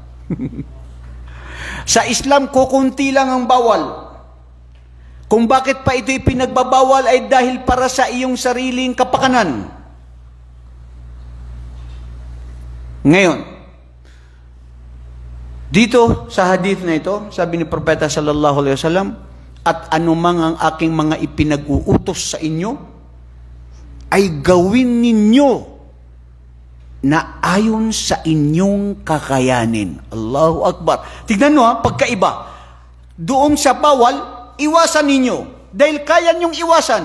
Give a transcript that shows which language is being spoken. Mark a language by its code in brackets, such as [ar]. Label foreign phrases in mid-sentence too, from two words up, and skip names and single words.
[tl] Sa Islam, kukunti lang ang bawal. Kung bakit pa ito ipinagbabawal ay dahil para sa iyong sariling kapakanan. Ngayon, dito sa hadith na ito, sabi ni Propeta [ar] صلى الله عليه وسلم, [tl] at anumang ang aking mga ipinag-uutos sa inyo, ay gawin ninyo na ayon sa inyong kakayanin. [ar] الله أكبر. [tl] Tignan nyo, pagkaiba. Doon sa bawal, iwasan ninyo. Dahil kaya nyong iwasan.